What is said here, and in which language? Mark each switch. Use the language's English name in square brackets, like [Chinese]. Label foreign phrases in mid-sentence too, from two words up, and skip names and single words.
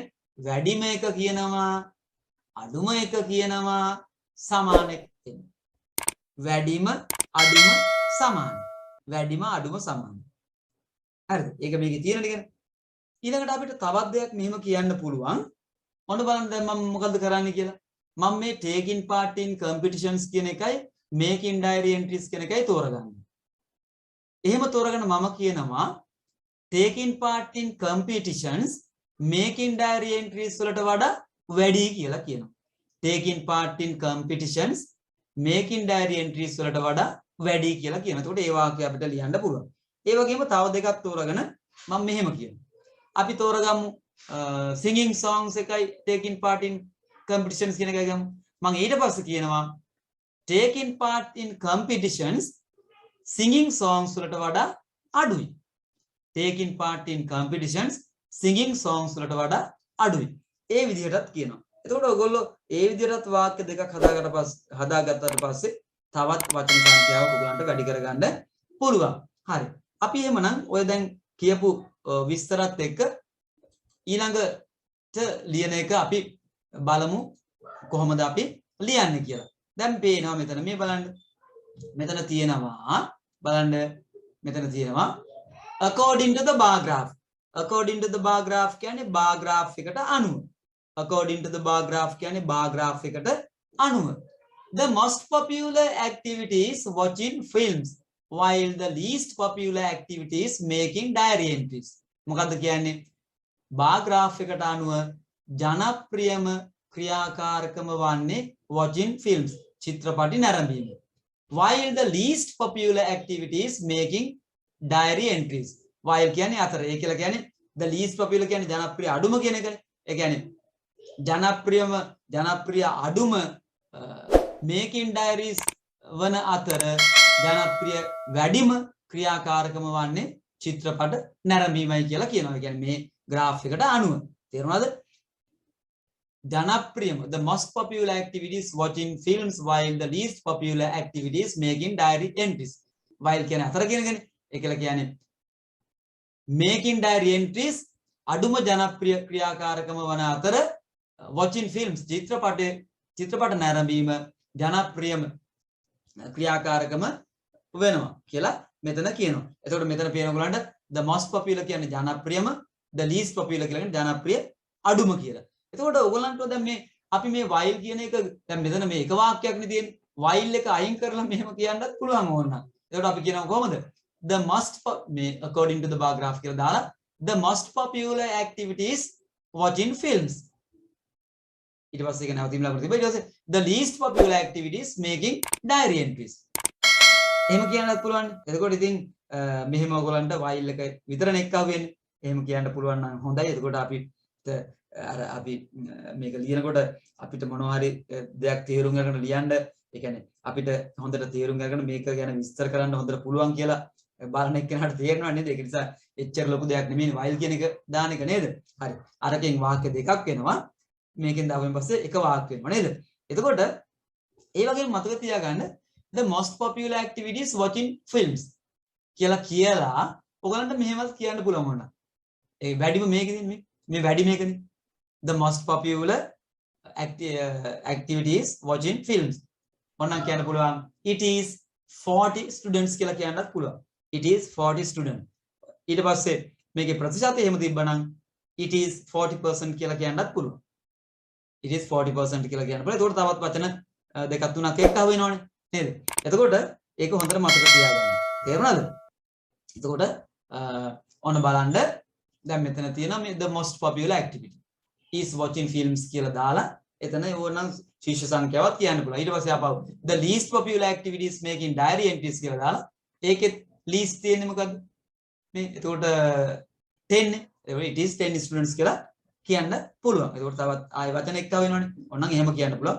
[Sinhala] වැඩිම එක කියනවා, අඩුම එක කියනවා, සමාන එක කියනවා. වැඩිම, අඩුම, සමාන. වැඩිම, අඩුම, සමාන. හරිද? ඒක මේකේ තියෙන ටිකනේ. ඊළඟට අපිට තවත් දෙයක් මෙහෙම කියන්න පුළුවන්. මොන බලන්න දැන් මම මොකද්ද කරන්නේ කියලා. මම මේ [English] taking part in competitions [Sinhala] කියන එකයි [English] making diary entries [Sinhala] කියන එකයි තෝරගන්නේ. එහෙම තෝරගෙන මම කියනවා [English] taking part in competitions making diary entries [Sinhala] වලට වඩා වැඩි කියලා කියනවා. [English] taking part in competitions making diary entries [Sinhala] වලට වඩා වැඩි කියලා කියනවා. එතකොට ඒ වාක්‍යය අපිට ලියන්න පුළුවන්. ඒ වගේම තව දෙකක් තෝරගෙන මම මෙහෙම කියනවා. අපි තෝරගමු [English] singing songs [Sinhala] එකයි [English] taking part in competitions [Sinhala] කියන එකයි ගමු. මම ඊට පස්සේ කියනවා [English] taking part in competitions singing songs [Sinhala] වලට වඩා අඩුයි. [English] taking part in competitions singing songs [Sinhala] වලට වඩා අඩුයි. ඒ විදිහටත් කියනවා. එතකොට ඔයගොල්ලෝ ඒ විදිහටත් වාක්‍ය දෙකක් හදාගත්තට පස්සේ තවත් වචන සංඛ්‍යාවක් ඔයගලන්ට වැඩි කරගන්න පුළුවන්. හරි. අපි එහෙමනම් ඔය දැන් කියපු විස්තරත් එක්ක ඊළඟට ලියන එක අපි බලමු කොහොමද අපි ලියන්නේ කියලා. දැන් පේනවා මෙතන මේ බලන්න. මෙතන තියෙනවා බලන්න මෙතන තියෙනවා [English] according to the bar graph. according to the bar graph [Sinhala] කියන්නේ [English] bar graph [Sinhala] එකට අනුව. [English] according to the bar graph [Sinhala] කියන්නේ [English] bar graph [Sinhala] එකට අනුව. [English] The most popular activity is watching films while the least popular activity is making diary entries. [Sinhala] මොකද්ද කියන්නේ? [English] bar graph [Sinhala] එකට අනුව ජනප්‍රියම ක්‍රියාකාරකම වන්නේ [English] watching films [Sinhala] චිත්‍රපටි නැරඹීම. [English] while the least popular activity is making diary entries. [Sinhala] while කියන්නේ අතර. ඒ කියලා කියන්නේ [English] the least popular [Sinhala] කියන්නේ ජනප්‍රිය අඩුම කියන එකනේ. ඒ කියන්නේ ජනප්‍රිය අඩුම [English] making diaries [Sinhala] වන අතර ජනප්‍රිය වැඩිම ක්‍රියාකාරකම වන්නේ චිත්‍රපට නැරඹීමයි කියලා කියනවා. ඒ කියන්නේ මේ graph එකට අනුව. තේරුණාද? [English] ජනප්‍රියම the most popular activities watching films while the least popular activities making diary entries. [Sinhala] while කියන්නේ අතර කියන එකනේ. ඒ කියලා කියන්නේ [English] making diary entries [Sinhala] අඩුම ජනප්‍රිය ක්‍රියාකාරකම වන අතර [English] watching films [Sinhala] චිත්‍රපට නැරඹීම ජනප්‍රියම ක්‍රියාකාරකම වෙනවා කියලා මෙතන කියනවා. එතකොට මෙතන පේන ඔයගලන්ට [English] the most popular [Sinhala] කියන්නේ ජනප්‍රියම, [English] the least popular [Sinhala] කියන්නේ ජනප්‍රිය අඩුම කියලා. එතකොට ඔයගලන්ට දැන් මේ අපි මේ while කියන එක දැන් මෙතන මේ එක වාක්‍යයක් නේ තියෙන්නේ. while එක අයින් කරලා මෙහෙම කියන්නත් පුළුවන් ඕනනම්. එතකොට අපි කියනවා කොහොමද? [English] the most මේ according to the bar graph [Sinhala] කියලා දාලා [English] the most popular activities watching films. [Sinhala] ඊට පස්සේ ඒක නැවතීම් ලකුණු තිබ්බා. ඊට පස්සේ [English] the least popular activities making diary entries. [Sinhala] එහෙම කියන්නත් පුළුවන්. එතකොට ඉතින් මෙහෙම ඔයගලන්ට while එක විතරනේ එක්ක අහුවෙන්නේ. එහෙම කියන්න පුළුවන් නම් හොඳයි. එතකොට අපිට අර අපි මේක ලියනකොට අපිට මොනවා හරි දෙයක් තේරුම් ගන්න ලියන්න ඒ කියන්නේ අපිට හොඳට තේරුම් ගන්න මේක ගැන විස්තර කරන්න හොඳට පුළුවන් කියලා බලන එක්කෙනාට තේරෙනවා නේද? ඒක නිසා එච්චර ලොකු දෙයක් නෙමෙයි while කියන එක දාන එක නේද? හරි. අරකින් වාක්‍ය දෙකක් වෙනවා. මේකෙන් දාවෙන් පස්සේ එක වාක්‍ය වෙනවා නේද? එතකොට ඒ වගේම මතක තියාගන්න [English] the most popular activities watching films [Sinhala] කියලා ඔයගලන්ට මෙහෙමත් කියන්න පුළුවන් වුණා. ඒ වැඩිම මේකෙදී මේ වැඩි මේකනේ. [English] The most popular activities watching films. [Sinhala] ඔන්නම් කියන්න පුළුවන් [English] it is 40 students [Sinhala] කියලා කියන්නත් පුළුවන්. [English] It is 40 students. [Sinhala] ඊට පස්සේ මේකේ ප්‍රතිශතය එහෙම තිබ්බනම් [English] it is 40% [Sinhala] කියලා කියන්නත් පුළුවන්. [English] It is 40% [Sinhala] කියලා කියන්න පුළුවන්. ඒකට තවත් වචන දෙකක් තුනක් එක්ක වෙනවනේ නේද? එතකොට ඒක හොඳට මතක තියාගන්න. තේරුණාද? එතකොට ඔන්න බලන්න දැන් මෙතන තියෙනවා මේ [English] the most popular activity is watching films [Sinhala] කියලා දාලා එතන ඕනනම් ශීර්ෂ සංඛ්‍යාවක් කියන්න පුළුවන්. ඊට පස්සේ ආපහු [English] the least popular activities making diary entries [Sinhala] කියලා දාලා ඒකෙත් least තියෙන්නේ මොකද්ද? මේ එතකොට 10 නේ. [English] it is 10 students [Sinhala] කියලා කියන්න පුළුවන්. එතකොට තවත් ආයෙ වචන එක්ක වෙනවනේ. ඕනනම් එහෙම කියන්න පුළුවන්.